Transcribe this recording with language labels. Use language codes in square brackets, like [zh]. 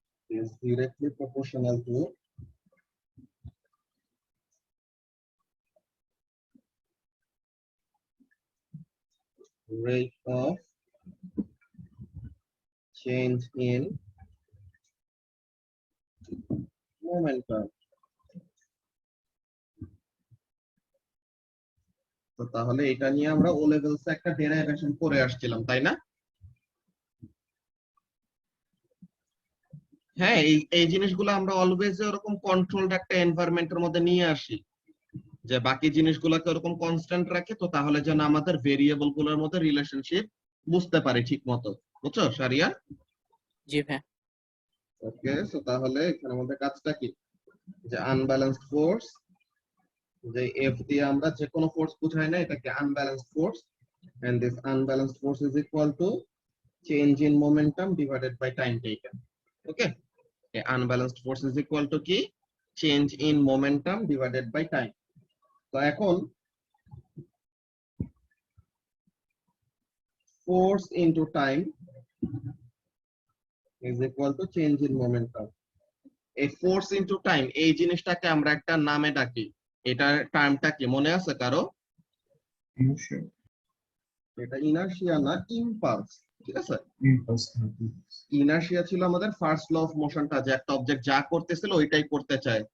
[en] is directly proportional to rate of change in momentum. [bn] তো তাহলে এটা নিয়ে আমরা ও লেভেলস একটা ডেরাইভেশন করে আসছিলাম, তাই না? হ্যাঁ, এই জিনিসগুলো আমরা অলওয়েজ এরকম কন্ট্রোলড একটা এনভায়রনমেন্টের মধ্যে নিয়ে আসি, যে বাকি জিনিসগুলোকে ওরকম কনস্ট্যান্ট রাখে, তো তাহলে যেন আমাদের ভেরিয়েবল গুলোর মধ্যে রিলেশনশিপ বুঝতে পারি ঠিক মতো। বুঝছো সারিয়া? জি ভাই। ওকে, সো তাহলে এখানে আমাদের কাজটা কি, যে আনব্যালেন্সড ফোর্স, যে এফ দিয়ে আমরা যে কোনো ফোর্স বুঝাই না, এটাকে unbalanced force, [en] And this unbalanced force is equal to change in momentum divided by time taken. Okay, a unbalanced force is equal to [bn] কি, [en] change in momentum divided by time. [bn] তো এখন [en] force into time is equal to change in momentum. [bn] এই [en] force into time [bn] এই জিনিসটাকে আমরা একটা নামে ডাকি, এটার টার্মটা কি মনে আছে কারো? [en] inertia, [bn] এটা ইনার্শিয়া না, ইম্পালস। ঠিক আছে, [en] impulse, [bn] ইনার্শিয়া ছিল আমাদের ফার্স্ট ল অফ মোশনটা, যে একটা অবজেক্ট যা করতেছিল ওইটাই করতে চায়।